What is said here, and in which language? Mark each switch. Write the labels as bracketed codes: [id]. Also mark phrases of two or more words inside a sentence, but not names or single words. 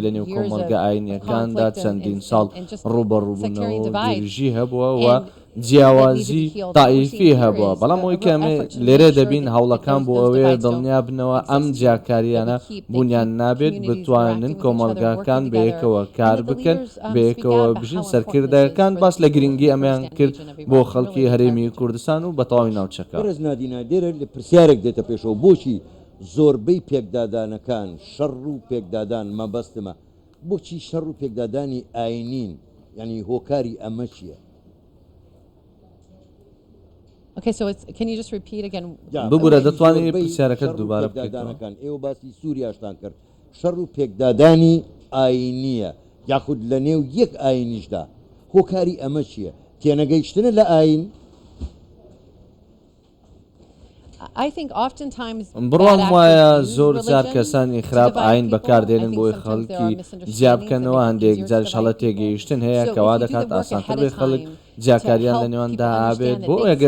[ckb] لە نێو کۆمەڵگە ئاینیەکاندا چەندین ساڵ ڕوبەڕووبوونەوە دێژی هەبووە و جیاوازی تایفی هەبووە بەڵام ئەوی کەمێ لێرە دەبین هەوڵەکان بۆ ئەوەیە دڵنیا بنەوە ئەم جیاکاریانە بوونیان نابێت بتوانن کۆمەڵگاکان بەیەکەوە کار بکەن بەیەکەوە بژین سەرکردەکان باس لە گرنگی ئەمەیان کرد بۆ خەڵکی هەرێمی کوردستان و بە تەواوی ناوچەکە. بەڕێز نادینە دێرە لە پرسیارێک دێتە پێشەوە بۆچی زۆربەی پێکدادانەکان شەڕ و پێکدادان مەبەستمە بۆچی شەڕ و پێکدادانی ئاینین ینی هۆکاری ئەمە چییە؟ [en] Okay, so can you just repeat again? [ckb] ببوورە دەتوانێت پرسیارەکەت دووبارە بکەیتەوە. ئێوە باسی سووریاشتان کرد شەڕ و پێکدادانی ئاینیە یاخود لە نێو یەک ئاینیشدا هۆکاری ئەمە چییە؟ تێنەگەیشتنە لە ئاین؟ بڕوام وایە زۆر جار کەسانی خراپ ئاین بەکاردێنن بۆی خەڵکی جیابکەنەوە هەندێک جار شەڵە تێگەیشتن هەیە کەوا دەکات ئاسانتر بێ خەڵک جیاکاریان لە نێواندا ئابێت بۆ ئەگەر